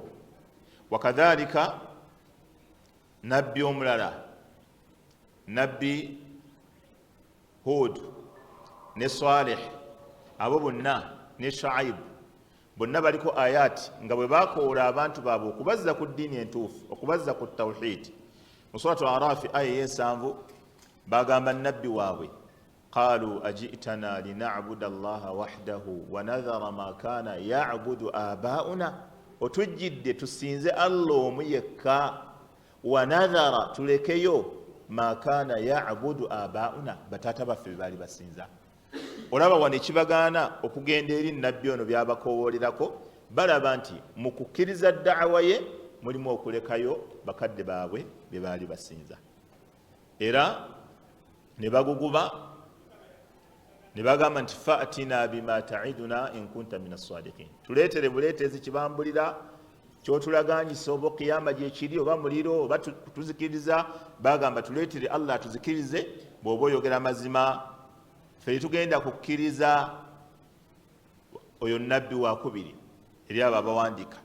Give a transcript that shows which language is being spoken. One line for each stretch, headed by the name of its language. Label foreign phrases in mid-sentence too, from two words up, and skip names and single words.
Ganda: Wakadhalika nabbi omulala, Nabbi Hud ne Salih, abo bonna ne Shuaib, bonna baliko ayati nga bwe bakoola abantu baabwe okubazza ku ddiini entuufu, okubazza ku tawhid. Mu suratu Arafi aya 7 bagamba nabbi waabwe
Arabic: قالوا أجئتنا لنعبد الله وحده ونذر ما كان يعبد آباؤنا,
Ganda: otujjidde tusinze Allah omu yekka,
Arabic: ونذر
Ganda: tulekeyo
Arabic: ما كان يعبد آباؤنا,
Ganda: bataata baffe bali basinza. Olaba wano ekibagaana okugenda eri nabbi ono byabakoowolerako, balaba nti mu kukkiriza da'wa ye mulimu okulekayo bakadde baabwe bye baali basinza. Era ne baguguba ne bagamba nti
Arabic: فأتنا بما تعدنا إن كنت من الصادقين,
Ganda: tuleetere buleetezi kibambulira kyotulaganyisa oba kiyama gyekiri oba muliro oba tuzikiriza. Bagamba tuleetere Allah atuzikirize bw'oba oyogera mazima, ffe tugenda kukkiriza. Oyo nabbi wakubiri eri abo abawandiika.